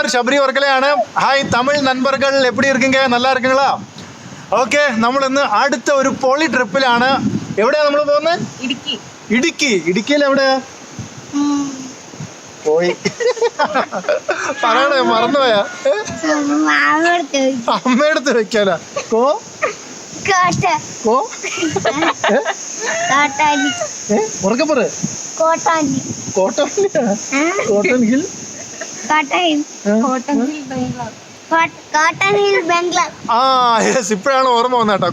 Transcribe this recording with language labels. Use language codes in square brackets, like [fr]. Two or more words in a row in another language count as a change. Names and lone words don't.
[ml] ஷபரி വർക്കലയാണ്. ഹായ് തമിഴ് നண்பர்கள், [ta] எப்படி இருக்கீங்க? நல்லா இருக்கீங்களா? [ml] ഓക്കെ, നമ്മൾ ഇന്ന് അടുത്ത ഒരു പൊളി ട്രിപ്പിലാണ്. എവിടെയാ നമ്മൾ പോകുന്നത്? ഇടുക്കി. ഇടുക്കിയിൽ എവിടെയാ പോയി പറയണേ, മറന്നുപോയാ? അമ്മയെടുത്ത് വെക്കാല ഉറക്കപ്പറ കോട്ടൺ ഹിൽ ഇപ്പോഴാണ് ഓർമ്മ വന്നത് കേട്ടോ.